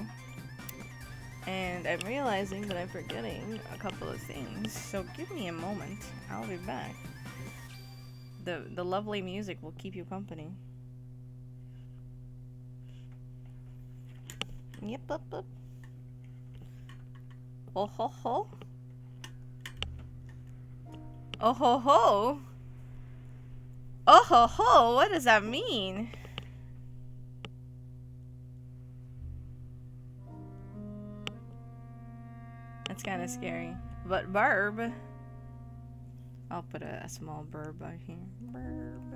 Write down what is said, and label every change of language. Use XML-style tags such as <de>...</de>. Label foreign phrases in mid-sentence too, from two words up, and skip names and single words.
<en>And I'm realizing that I'm forgetting a couple of things. So give me a moment. I'll be back. The lovely music will keep you company. Yep, up, up. Oh ho ho. Oh ho ho. Oh ho ho. What does that mean? That's kind of scary. But burb. I'll put a small burb out here. Burb.</en>